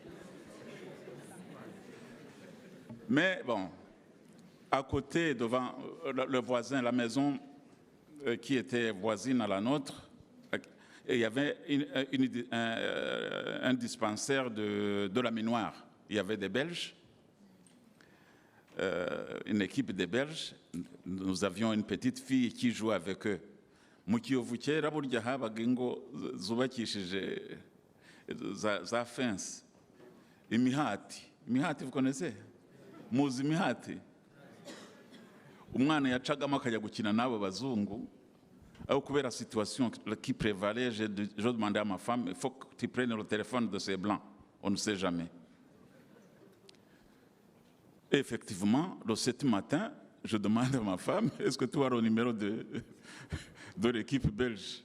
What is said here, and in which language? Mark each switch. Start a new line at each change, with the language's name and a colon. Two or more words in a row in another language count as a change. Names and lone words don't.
French: Mais bon, à côté, devant le voisin, la maison qui était voisine à la nôtre, il y avait un dispensaire de la minoire. Il y avait des Belges. une équipe de Belges. Nous avions une petite fille qui jouait avec eux.
Kinyarwanda: Mu Kiyovu kera burya habaga ingo zubakishije za fence, imihati. Imihati,
French: vous connaissez?
Kinyarwanda: Muzi imihati? Umwana yacagamo akajya gukina n'abo bazungu.
French: Au kubera situation qui prévalait, je demandais à ma femme, il faut que tu prennes le téléphone de ces blancs. On ne sait jamais. Et effectivement, le 7 matin, je demande à ma femme, est-ce que tu as le numéro de l'équipe belge?